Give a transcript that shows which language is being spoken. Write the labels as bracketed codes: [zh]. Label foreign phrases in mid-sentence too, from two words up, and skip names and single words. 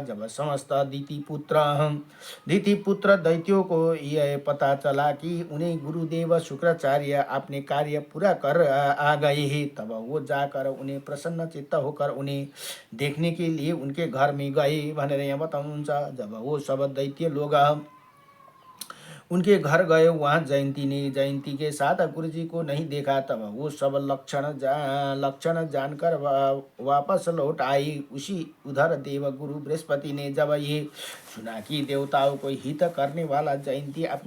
[hi] जब समस्त दिति पुत्र दैत्यों को यह पता चला कि उन्हें गुरुदेव शुक्राचार्य अपने कार्य पूरा कर आ गए हैं, तब वो जाकर उन्हें प्रसन्न चित्त होकर उन्हें देखने के लिए उनके घर में गए [ne] भनेर यहाँ बताउनुहुन्छ। [hi] जब वो सब दैत्य लोग उनके घर गए। वहाँ जयंती ने जयंती के साथ गुरु जी को नहीं देखा। तब वो सब लक्षण जानकर वापस लौट आई। उसी उधर देव गुरु बृहस्पति ने जब ये सुना कि देवताओं को हित करने वाला जयंती अपने